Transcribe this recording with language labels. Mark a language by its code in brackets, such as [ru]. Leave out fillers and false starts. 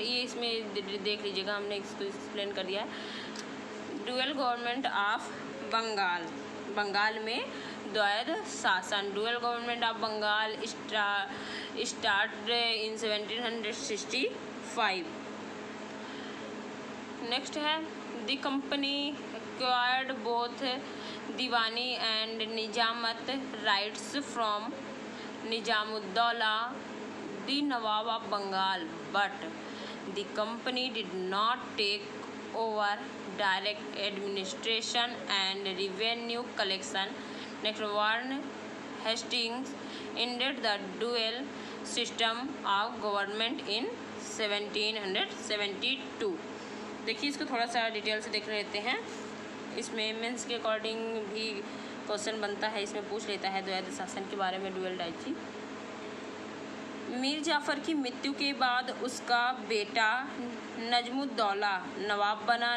[hi] ये इसमें देख लीजिएगा, हमने इसको एक्सप्लेन कर दिया है। [en] dual government of Bengal, [hi] Bengal में द्वैध शासन। [en] Dual government of Bengal start in 1765। Next है, the company acquired both Diwani and Nizamat rights from Nizamuddaula the Nawab of Bengal, but the company did not take over direct administration and revenue collection. Next, Warren Hastings ended the dual system of government in 1772। [hi] देखिए, इसको थोड़ा सा detail से देख लेते हैं। इसमें mains के अकॉर्डिंग भी क्वेश्चन बनता है, इसमें पूछ लेता है द्वैध शासन के बारे में, ड्यूअल डायची। मीर जाफ़र की मृत्यु के बाद उसका बेटा नजमुद्दौला नवाब बना।